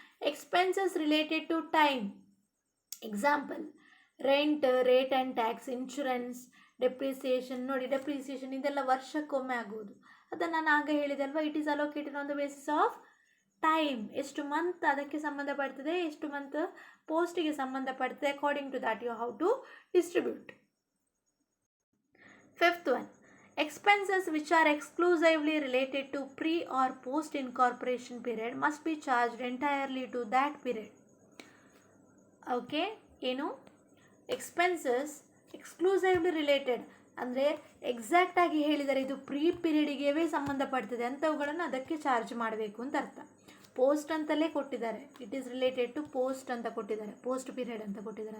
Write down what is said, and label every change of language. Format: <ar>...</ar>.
<en>Expenses related to time. Example, rent, rate and tax, insurance, depreciation.</en> <kn>ನೋಡಿ, depreciation ಇದೆಲ್ಲ ವರ್ಷಕ್ಕೊಮ್ಮೆ ಆಗುವುದು. ಅದನ್ನು ನಾನು ಆಗ ಹೇಳಿದೆ ಅಲ್ವಾ,</kn> <en>It is allocated on the basis of time.</en> <kn>ಎಷ್ಟು ಮಂತ್ ಅದಕ್ಕೆ ಸಂಬಂಧಪಡ್ತದೆ, ಎಷ್ಟು month ಪೋಸ್ಟಿಗೆ ಸಂಬಂಧಪಡ್ತದೆ,</kn> <en>According to that you how to distribute. Fifth one, expenses which are exclusively related to pre or post incorporation period must be charged entirely to that period.</en> <kn>Okay, ಏನು? Expenses exclusively related ಅಂದರೆ ಎಕ್ಸಾಕ್ಟಾಗಿ ಹೇಳಿದರೆ ಇದು pre ಪೀರಿಯಡಿಗೆ ಸಂಬಂಧಪಡ್ತದೆ ಅಂಥವುಗಳನ್ನು ಅದಕ್ಕೆ charge ಮಾಡಬೇಕು ಅಂತ ಅರ್ಥ. Post ಅಂತಲೇ ಕೊಟ್ಟಿದ್ದಾರೆ,</kn> <en>it is related to post</en> <kn>ಅಂತ ಕೊಟ್ಟಿದ್ದಾರೆ, ಪೋಸ್ಟ್ ಪೀರಿಯಡ್ ಅಂತ ಕೊಟ್ಟಿದ್ದಾರೆ.</kn>